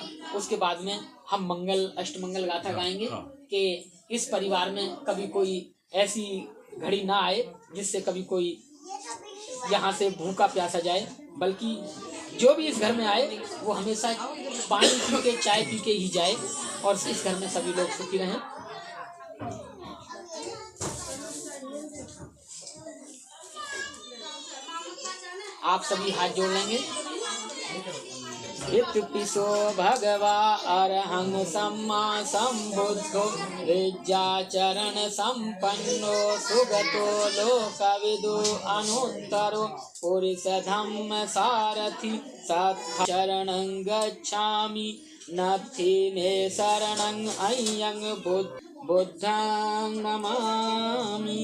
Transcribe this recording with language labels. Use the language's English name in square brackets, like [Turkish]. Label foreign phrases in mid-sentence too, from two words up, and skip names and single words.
[Hindi] उसके बाद में हम मंगल अष्टमंगल गाथा गाएंगे कि इस परिवार में कभी कोई ऐसी घड़ी ना आए जिससे कभी कोई यहाँ से भूखा प्यासा जाए, बल्कि जो भी इस घर में आए वो हमेशा पानी पी के, चाय पी के ही जाए और इस घर में सभी लोग सुखी रहें। आप सभी हाथ जोड़ लेंगे। [Pali] इत्युपिसो भगवा अरहं सम्मा सम्बुद्धो विद्याचरण संपन्नो सुगतो लोकविदो अनुत्तरो पुरुष धम्म सारथि सत्चरणं गच्छामि नत्थि मे शरणं अय्यं बुद्धं नमामि।